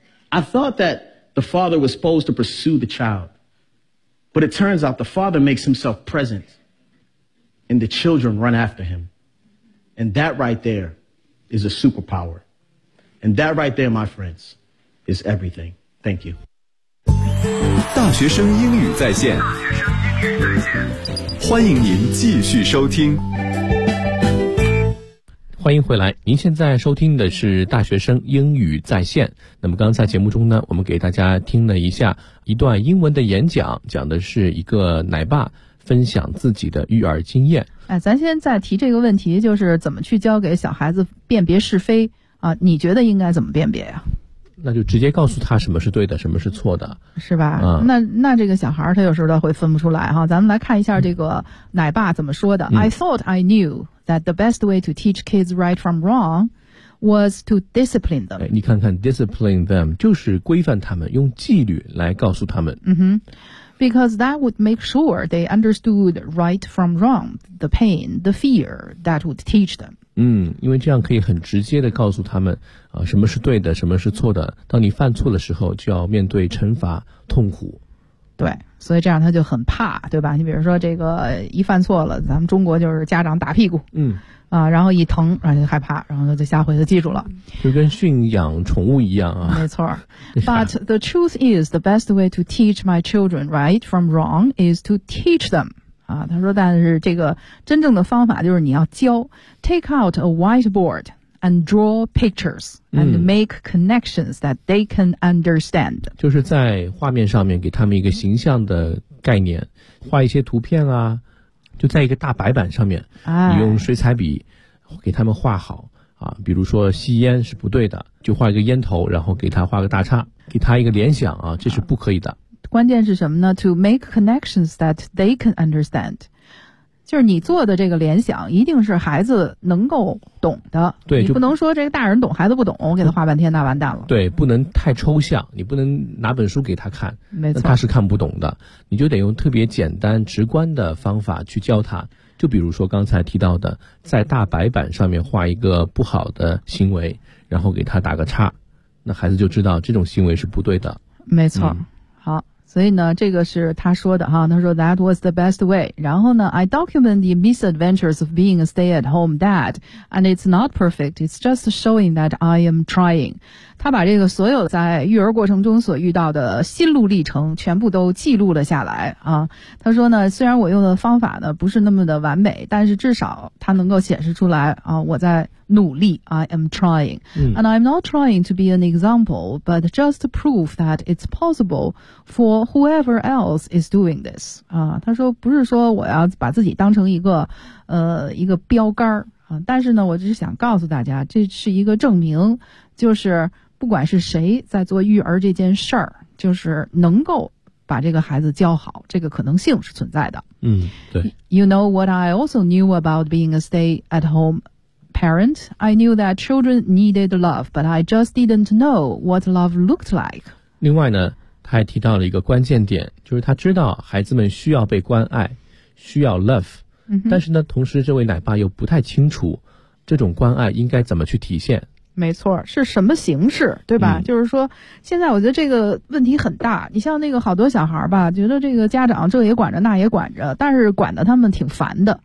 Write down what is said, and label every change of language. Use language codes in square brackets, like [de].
[en] I thought that the father was supposed to pursue the child, but it turns out the father makes himself present and the children run after him. And that right there is a superpower. And that right there, my friends, is everything. Thank you. [zh] 大学生英语在线，欢迎您继续收听。欢迎回来，您现在收听的是大学生英语在线。那么刚才节目中呢，我们给大家听了一下一段英文的演讲，讲的是一个奶爸分享自己的育儿经验。哎，咱现在提这个问题，就是怎么去教给小孩子辨别是非啊？你觉得应该怎么辨别呀？那就直接告诉他什么是对的，什么是错的，是吧？嗯，那这个小孩他有时候他会分不出来哈。咱们来看一下这个奶爸怎么说的。嗯， [en] I thought I knew that the best way to teach kids right from wrong was to discipline them。 [zh] 哎，你看看 [en] discipline them [zh] 就是规范他们，用纪律来告诉他们。嗯哼。 [en] Because that would make sure they understood right from wrong, the pain, the fear that would teach them. [zh] 嗯，因为这样可以很直接地告诉他们，什么是对的，什么是错的。当你犯错的时候，就要面对惩罚、痛苦。对，所以这样他就很怕，对吧？你比如说这个一犯错了，咱们中国就是家长打屁股。嗯。啊，然后一疼，然后就害怕，然后就下回就记住了，就跟驯养宠物一样啊。没错。 [en] But the truth is, the best way to teach my children right from wrong is to teach them. [zh] 啊，他说，但是这个真正的方法就是你要教。 [en] Take out a whiteboard and draw pictures and make connections that they can understand. [zh] 就是在画面上面给他们一个形象的概念，画一些图片啊。就在一个大白板上面，你用水彩笔给他们画好啊，比如说吸烟是不对的，就画一个烟头，然后给他画个大叉，给他一个联想啊，这是不可以的。关键是什么呢？ [en] To make connections that they can understand， [zh] 就是你做的这个联想一定是孩子能够懂的。对，你不能说这个大人懂孩子不懂，我给他画半天那完蛋了。对，不能太抽象，你不能拿本书给他看，没错，他是看不懂的。你就得用特别简单直观的方法去教他，就比如说刚才提到的，在大白板上面画一个不好的行为，然后给他打个叉，那孩子就知道这种行为是不对的。没错。嗯，好，所以呢，这个是他说的哈，他说 [en] that was the best way。 [zh] 然后呢 [en] ，I document the misadventures of being a stay-at-home dad, and it's not perfect. It's just showing that I am trying。 [zh] 他把这个所有在育儿过程中所遇到的心路历程全部都记录了下来啊。他说呢，虽然我用的方法呢不是那么的完美，但是至少他能够显示出来啊，我在努力 ， [en] I am trying。 [zh] 嗯。 [en] And I'm not trying to be an example, but just to prove that it's possible for whoever else is doing this。 [zh] 啊，他说不是说我要把自己当成一个标杆啊，但是呢，我只是想告诉大家，这是一个证明，就是不管是谁在做育儿这件事儿，就是能够把这个孩子教好，这个可能性是存在的。嗯，对。 [en] You know what I also knew about being a stay-at-home parent? I knew that children needed love, but I just didn't know what love looked like. [zh] 另外呢，他还提到了一个关键点，就是他知道孩子们需要被关爱，需要 love。但是呢，同时这位奶爸又不太清楚这种关爱应该怎么去体现。没错，是什么形式，对吧？嗯，就是说现在我觉得这个问题很大，你像那个好多小孩吧，觉得这个家长这也管着那也管着，但是管得他们挺烦的。